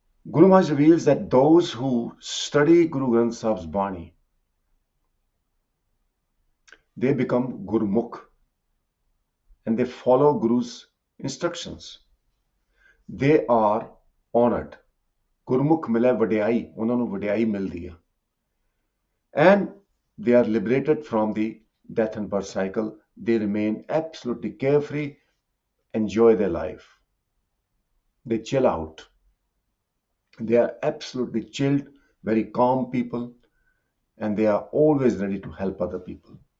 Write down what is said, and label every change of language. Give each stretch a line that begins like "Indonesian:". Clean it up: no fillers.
English: Guru Maharaj reveals that those who study Guru Granth Sahib's Bani, they become Gurmukh and they follow Guru's instructions. They are honored.
Punjabi: Gurmukh mile vadiyai, ਉਹਨਾਂ ਨੂੰ ਵਡਿਆਈ ਮਿਲਦੀ ਹੈ.
English: And they are liberated from the death and birth cycle. They remain absolutely carefree, enjoy their life. They chill out. They are absolutely chilled, very calm people, and they are always ready to help other people.